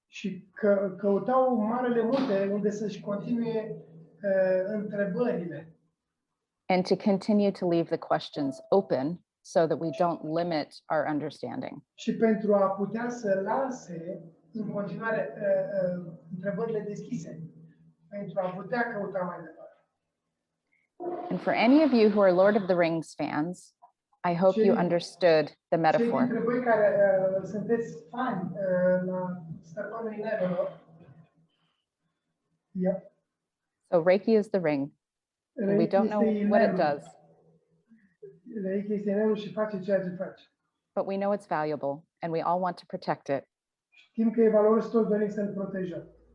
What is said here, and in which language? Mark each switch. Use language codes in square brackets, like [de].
[ro] Și căutau marele munte unde să-și continue întrebările. [en] And to continue to leave the questions open so that we don't limit our understanding. [ro] Și pentru a putea să lase în continuare întrebările deschise, pentru a putea căuta mai departe. [en] And for any of you who are Lord of the Rings fans, I hope you understood the [ro] Cei [en] metaphor. [ro] dintre voi care sunteți fani la Stăpânul Inelelor, yep. [en] So Reiki is the ring. And we don't know what it does, [ro] Reiki este inelul și face ceea ce face. [en] but we know it's valuable and we all want to protect it. [ro] Știm că e valoros, toți dorim să-l protejăm.